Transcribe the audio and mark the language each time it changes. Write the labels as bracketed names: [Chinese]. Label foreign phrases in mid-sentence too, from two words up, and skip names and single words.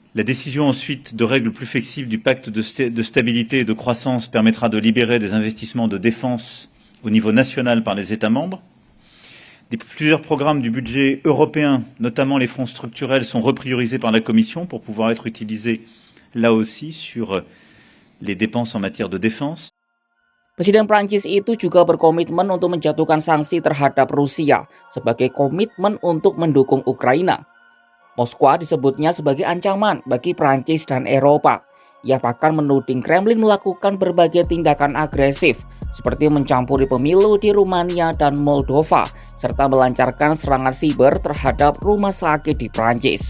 [French] La décision ensuite de règles plus flexibles du pacte de stabilité et de croissance permettra de libérer des investissements de défense au niveau national par les États membres. Plusieurs programmes du budget européen, notamment les fonds structurels, sont repriorisés par la Commission pour pouvoir être utilisés là aussi sur les dépenses en matière de défense. [Indonesian] Presiden Prancis itu juga berkomitmen untuk menjatuhkan sanksi terhadap Rusia sebagai komitmen untuk mendukung Ukraina. Moskwa disebutnya sebagai ancaman bagi Prancis dan Eropa. Ia bahkan menuding Kremlin melakukan berbagai tindakan agresif seperti mencampuri pemilu di Rumania dan Moldova serta melancarkan serangan siber terhadap rumah sakit di Prancis.